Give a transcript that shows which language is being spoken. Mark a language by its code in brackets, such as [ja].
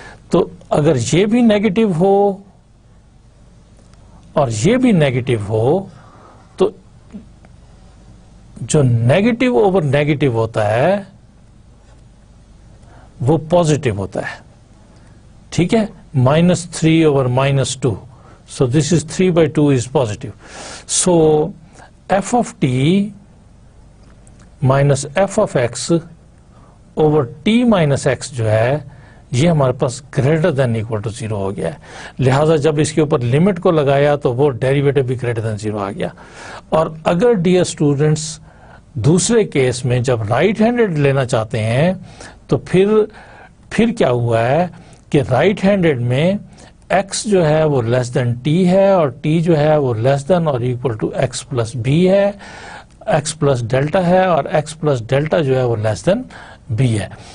[ur] تو اگر یہ بھی نیگیٹو ہو اور یہ بھی نیگیٹو ہو تو جو نیگیٹو اوور نیگیٹو ہوتا ہے وہ پازیٹو ہوتا ہے. ٹھیک ہے, -3 over -2. [en] So this is 3/2 is positive. So f of t minus f of x over t minus x [ur] جو ہے یہ ہمارے پاس گریٹر دین اکول ٹو 0 ہو گیا ہے. لہٰذا جب اس کے اوپر لمٹ کو لگایا تو وہ ڈیریویٹو بھی گریٹر دین 0 آ گیا. اور اگر ڈیئر اسٹوڈنٹس دوسرے کیس میں جب رائٹ ہینڈڈ لینا چاہتے ہیں تو پھر کیا ہوا ہے کہ رائٹ ہینڈڈ میں x جو ہے وہ لیس دین t ہے اور t جو ہے وہ لیس دین اور equal to x plus b ہے, x پلس ڈیلٹا ہے اور x پلس ڈیلٹا جو ہے وہ لیس دین b ہے.